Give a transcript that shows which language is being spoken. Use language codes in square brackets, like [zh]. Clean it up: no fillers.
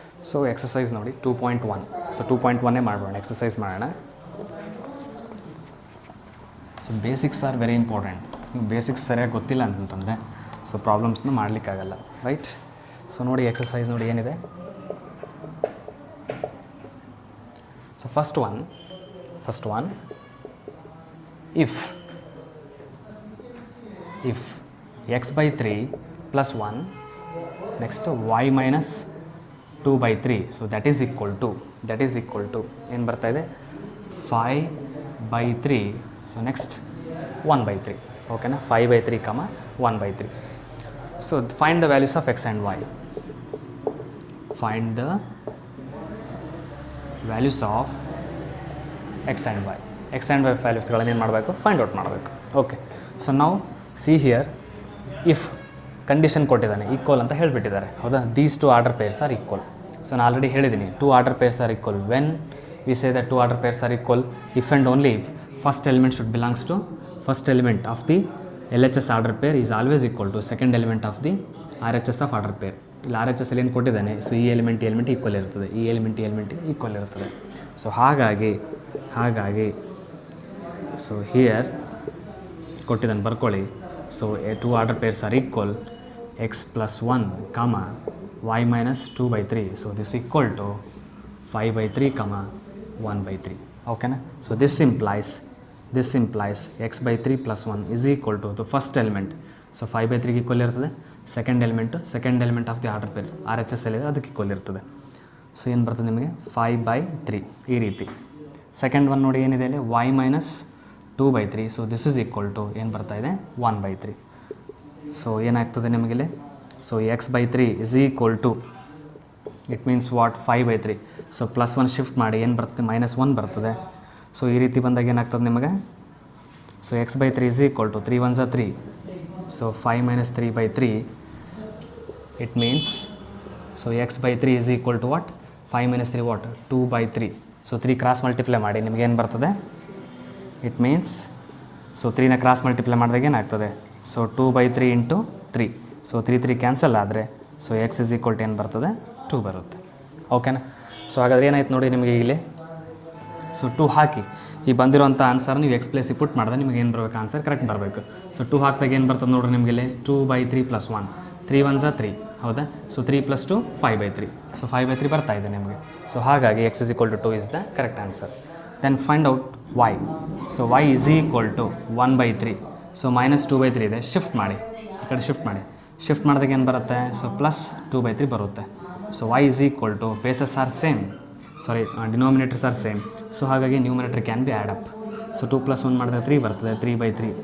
[kn] So exercise ನೋಡಿ 2.1. So 2.1 ಮಾಡೋಣ, exercise ಮಾಡೋಣ. [en] So basics are very important. [kn] ನೀವು ಬೇಸಿಕ್ಸ್ ಸರಿಯಾಗಿ ಗೊತ್ತಿಲ್ಲ ಅಂತಂದರೆ ಸೊ ಪ್ರಾಬ್ಲಮ್ಸ್ನ ಮಾಡಲಿಕ್ಕಾಗಲ್ಲ, ರೈಟ್. ಸೊ ನೋಡಿ ಎಕ್ಸಸೈಸ್ ನೋಡಿ ಏನಿದೆ. [en] so first one if x by 3 plus 1 next y minus 2 by 3, so that is equal to [kn] ಏನು ಬರ್ತಾ ಇದೆ [en] 5 by 3. So next 1 by 3. [kn] ಓಕೆನಾ. [en] 5 by 3 1 by 3. So find the values of x and y. Find the values of x and y. [kn] x and y ವ್ಯಾಲ್ಯೂಸ್ಗಳನ್ನು ಏನು ಮಾಡಬೇಕು, find out ಮಾಡಬೇಕು. Okay. So ನಾವು see here if condition ಕೊಟ್ಟಿದ್ದಾನೆ, equal ಅಂತ ಹೇಳಿಬಿಟ್ಟಿದ್ದಾರೆ, ಹೌದಾ. [en] These two order pairs are equal. [kn] So ನಾನು already ಹೇಳಿದ್ದೀನಿ, [en] Two order pairs are equal when we say that two order pairs are equal if and only if first element should belongs to first element of the LHS order pair is always equal to second element of the RHS of order pair. [kn] ಇಲ್ಲಿ RHS ಅಲ್ಲಿ ಏನು ಕೊಟ್ಟಿದ್ದಾನೆ, so ಈ element equal ಇರ್ತದೆ, ಈ element equal ಇರ್ತದೆ. So ಹಾಗಾಗಿ so here ಕೊಟ್ಟಿದ್ದಾನೆ ಬರ್ಕೊಳ್ಳಿ. [en] So to order pairs are equal x plus 1 y minus 2 by 3. So this equal to 5 by 3 1 by 3. [kn] ಓಕೆನಾ. [en] So this implies x by 3 plus 1 is equal to the first element. [kn] So 5 by 3 equal ಇರ್ತದೆ. Second element of the order peer RHS ಎಲ್ಲಿದೆ ಅದಕ್ಕೆ equal ಇರ್ತದೆ. So ಏನು ಬರ್ತದೆ ನಿಮಗೆ 5 by 3 ಈ ರೀತಿ. ಸೆಕೆಂಡ್ ಒನ್ ನೋಡಿ ಏನಿದೆ ಇಲ್ಲಿ y minus 2 by 3. [en] so this is equal to [kn] ಏನು ಬರ್ತಾ ಇದೆ [en] 1 by 3. [kn] ಸೊ ಏನಾಗ್ತದೆ ನಿಮಗಿಲ್ಲಿ, [en] So x by 3 is equal to it means what 5 by 3. [kn] So plus 1 shift ಮಾಡಿ ಏನು ಬರ್ತದೆ -1 ಬರ್ತದೆ. ಸೊ ಈ ರೀತಿ ಬಂದಾಗ ಏನಾಗ್ತದೆ ನಿಮಗೆ, so [en] x by 3 is equal to 3 1s are 3. So 5 minus 3 by 3 it means so x by 3 is equal to what 5 minus 3 what 2 by 3. [kn] So 3 cross multiply ಮಾಡಿ ನಿಮಗೆ ಏನು ಬರ್ತದೆ, it means so 3ನ cross multiply ಮಾಡಿದಾಗ ಏನಾಗ್ತದೆ, so 2 by 3 into 3. So 3 cancel ಆದರೆ so [en] x is equal to [kn] ಏನು ಬರ್ತದೆ 2 ಬರುತ್ತೆ. ಓಕೆನಾ. ಸೊ ಹಾಗಾದ್ರೆ ಏನಾಯ್ತು ನೋಡಿ ನಿಮಗೆ ಇಲ್ಲಿ, ಸೊ 2 ಹಾಕಿ ಈ ಬಂದಿರೋಂಥ ಆನ್ಸರ್ ನೀವು x ಪ್ಲೇಸಿಗೆ ಪುಟ್ ಮಾಡಿದ್ರೆ ನಿಮಗೆ ಏನು ಬರಬೇಕು, ಆನ್ಸರ್ ಕರೆಕ್ಟ್ ಬರಬೇಕು. ಸೊ 2 ಹಾಕಿದಾಗ ಏನು ಬರ್ತದೆ ನೋಡಿರಿ ನಿಮಗೆ ಇಲ್ಲಿ 2 by 3 plus 1 3 1s are 3, ಹೌದಾ. [en] So 3 plus 2 5 by 3. So 5 by 3 [kn] ಬರ್ತಾ ಇದೆ ನಿಮಗೆ. ಸೊ ಹಾಗಾಗಿ [en] x is equal to 2 is the correct answer. Then find out y. So y is equal to 1 by 3. [kn] So -2 by 3 ಇದೆ, ಶಿಫ್ಟ್ ಮಾಡಿ ಈ ಕಡೆ shift ಮಾಡಿದಾಗ ಏನು ಬರುತ್ತೆ, ಸೊ ಪ್ಲಸ್ 2 by 3 ಬರುತ್ತೆ. [en] So y is equal to bases are same, denominators are same. [kn] So ಹಾಗಾಗಿ numerator can be add up. So 2 plus 1 ಮಾಡಿದ್ರೆ 3 ಬರ್ತದೆ, 3 by 3.